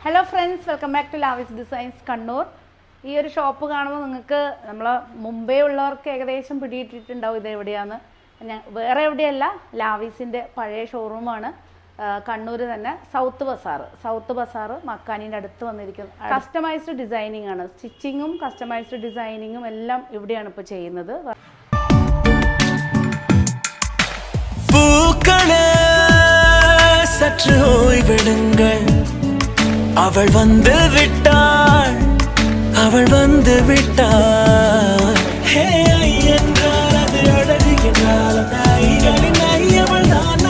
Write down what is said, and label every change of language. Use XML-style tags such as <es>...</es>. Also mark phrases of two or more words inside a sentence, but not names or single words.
<en>Hello friends, welcome back to</en> <ml>ലാവിസ് ഡിസൈൻസ് കണ്ണൂർ. ഈ ഒരു ഷോപ്പ് കാണുമ്പോൾ നിങ്ങൾക്ക് നമ്മൾ മുമ്പേ ഉള്ളവർക്ക് ഏകദേശം പിടിയിട്ടിട്ടുണ്ടാവും ഇത് എവിടെയാണ്. വേറെ എവിടെയല്ല, ലാവിസിൻ്റെ പഴയ ഷോറൂമാണ്. കണ്ണൂർ തന്നെ സൗത്ത് ബസാർ മക്കാനീൻ്റെ അടുത്ത് വന്നിരിക്കുന്നത്.</ml> <en>customized designing</en> <ml>ആണ്, സ്റ്റിച്ചിങ്ങും</ml> <en>customized designing</en> <ml>എല്ലാം ഇവിടെയാണ് ഇപ്പോൾ ചെയ്യുന്നത്.</ml> <ta>அவள் வந்து விட்டாள், அவள் வந்து விட்டாள். ஹே ஐ என்றால் அது அழகு என்றால் அந்த ஐகளின் ஐ அவள் தானா?</ta>